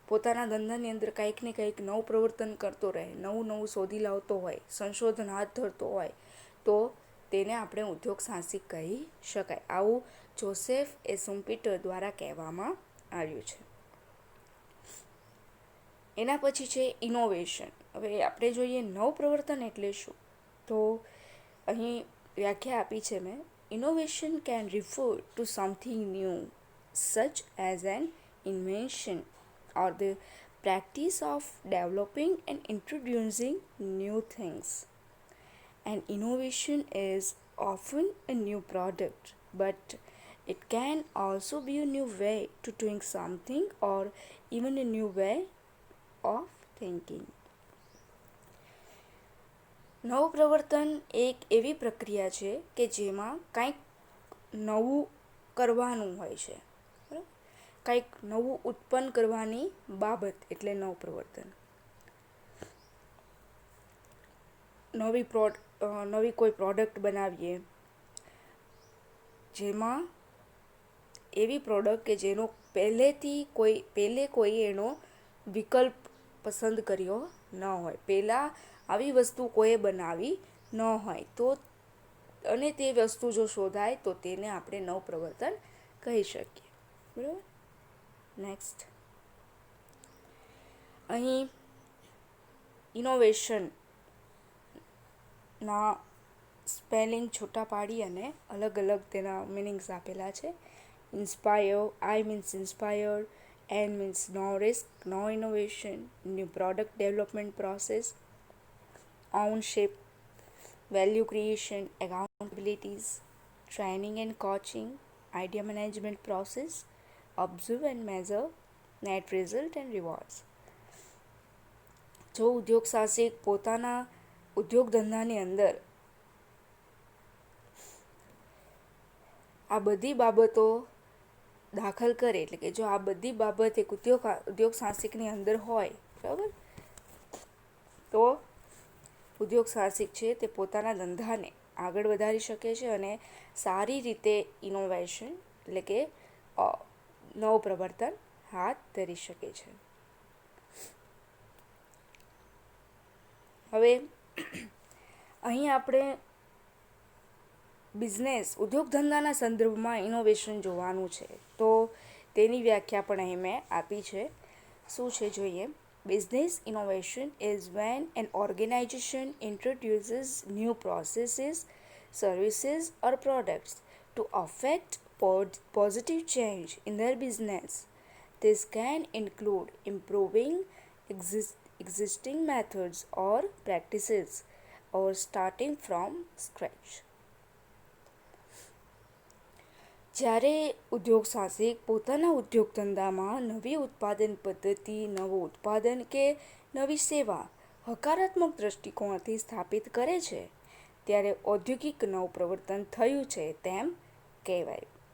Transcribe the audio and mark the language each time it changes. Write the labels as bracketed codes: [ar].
[gu] પોતાના ધંધાની અંદર કંઈક ને કંઈક નવું પ્રવર્તન કરતો રહે, નવું શોધી લાવતો હોય, સંશોધન હાથ ધરતો હોય, તો તેને આપણે ઉદ્યોગ સાહસિક કહી શકાય. આવું જોસેફ સુમ્પીટર દ્વારા કહેવામાં આવ્યું છે. એના પછી છે ઇનોવેશન. હવે આપણે જોઈએ નવપ્રવર્તન એટલે શું. તો અહીં વ્યાખ્યા આપી છે મેં. [en] Innovation can refer to something new such as an invention or the practice of developing and introducing new things. An innovation is often a new product, but it can also be a new way to doing something or even a new way of thinking. [gu] નવપ્રવર્તન એક એવી પ્રક્રિયા છે કે જેમાં કંઈક નવું કરવાનું હોય છે. કંઈક નવું ઉત્પન્ન કરવાની બાબત એટલે નવપ્રવર્તન. નવી કોઈ પ્રોડક્ટ બનાવીએ, જેમાં એવી પ્રોડક્ટ કે જેનો પહેલે કોઈ એનો વિકલ્પ પસંદ કર્યો ન હોય, પહેલાં આવી વસ્તુ કોઈએ બનાવી ન હોય, તો અને તે વસ્તુ જો શોધાય તો તેને આપણે નવપ્રવર્તન કહી શકીએ. બરાબર. નેક્સ્ટ, અહીં ઇનોવેશનના સ્પેલિંગ છૂટા પાડી અને અલગ અલગ તેના મિનિંગ્સ આપેલા છે. [en] Inspire, I means inspired, N means no risk, no innovation, new product development process, ownership, value creation, accountabilities, training and coaching, idea management process, observe and measure, net result and rewards. [gu] જો ઉદ્યોગ સાહસિક પોતાના ઉદ્યોગ ધંધાની અંદર આ બધી બાબતો દાખલ કરે, એટલે કે જો આ બધી બાબત એક ઉદ્યોગ સાહસિકની અંદર હોય, બરાબર, તો ઉદ્યોગ સાહસિક છે તે પોતાના ધંધાને આગળ વધારી શકે છે અને સારી રીતે ઇનોવેશન એટલે કે નવપ્રવર્તન હાથ ધરી શકે છે. હવે અહીં આપણે ઉદ્યોગ ધંધાના સંદર્ભમાં ઇનોવેશન જોવાનું છે, તો તેની વ્યાખ્યા પણ અહીં મેં આપી છે. શું છે જોઈએ. [en] Business innovation is when an organization introduces new processes, services, or products to affect positive change in their business. This can include improving existing methods or practices or starting from scratch. [gu] જ્યારે ઉદ્યોગ સાહસિક પોતાના ઉદ્યોગ ધંધામાં નવી ઉત્પાદન પદ્ધતિ, નવું ઉત્પાદન કે નવી સેવા હકારાત્મક દ્રષ્ટિકોણથી સ્થાપિત કરે છે, ત્યારે ઔદ્યોગિક નવપ્રવર્તન થયું છે તેમ કહેવાય.